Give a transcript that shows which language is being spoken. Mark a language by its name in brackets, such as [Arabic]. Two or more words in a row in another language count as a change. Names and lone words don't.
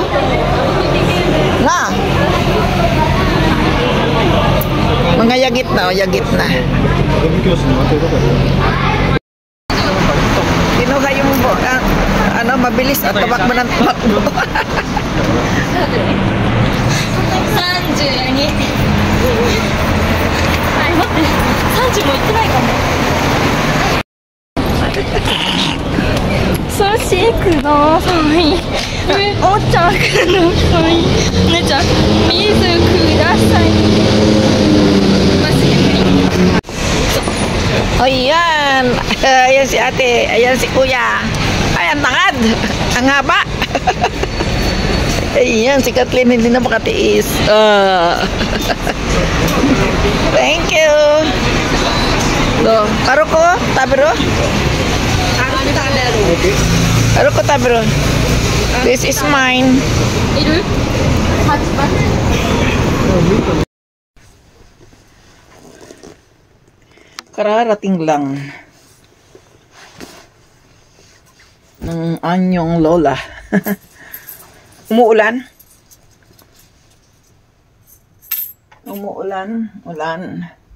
[Filipino] Na. Mga yagit na, yagit na. Kinuha yung ano, mabilis at tabak mo ng tabak mo. [Japanese] 32。はい、待って。30もいってないかも。寿司ください。お茶ください。お姉ちゃん、水ください。マジで無理。 [Filipino] O yan. Ayan si ate. Ayan si kuya. Ayan, tangad. Ang haba. Ayan, si Kathleen hindi na makatiis. [English] Thank you. Do, karo ko, tabiro. Karo ko, tabiro. This is mine. [Japanese] いる？パチパチ。 [Filipino] Kararating lang ng anyong lola. Umuulan. Umuulan. Ulan.